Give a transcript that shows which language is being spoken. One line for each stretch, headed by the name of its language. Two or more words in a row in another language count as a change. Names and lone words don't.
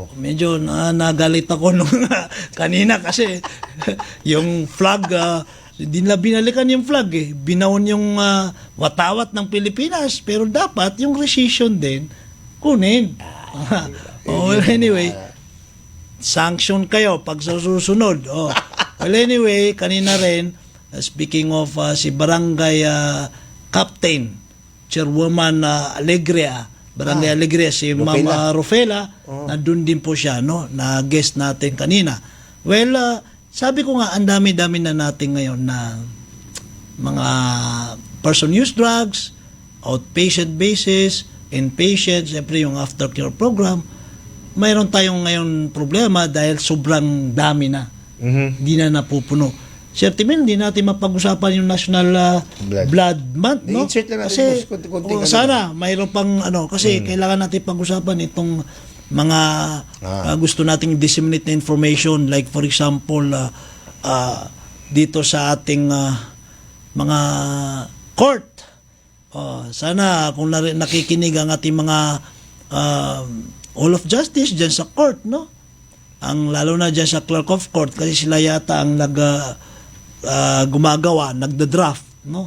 Filipino: Medyo nagalit ako nung kanina kasi yung flag, hindi nila binalikan yung flag eh. Binaon yung watawat ng Pilipinas. Pero dapat yung rescission din, kunin.
English: Well, anyway,
Filipino: sanction kayo pag sa susunod.
English: Well, anyway,
Filipino: kanina rin, speaking of si Barangay Captain, Chairwoman Alegria, Barangay Alegria, si Mama Rufela, nandun din po siya, no? Na guest natin kanina. Well, sabi ko nga, ang dami-dami na natin ngayon na mga
English: person use drugs, outpatient basis, inpatient,
Filipino: siyempre yung
English: aftercare program.
Filipino: Mayroon tayong ngayon problema dahil sobrang dami na. Hindi na napupuno. Sir Timil, hindi natin mapag-usapan yung National Blood Month, no? I-insert lang natin, Kasi, konting sana, mayroon pang, kasi kailangan natin pag-usapan itong mga gusto nating disseminate na
English: information, like for example,
Filipino: dito sa ating mga court. Sana, kung nakikinig ang ating mga Hall of Justice dyan sa court, no? Lalo na dyan sa Clerk of Court, kasi sila yata ang gumagawa, nagda-draft, no?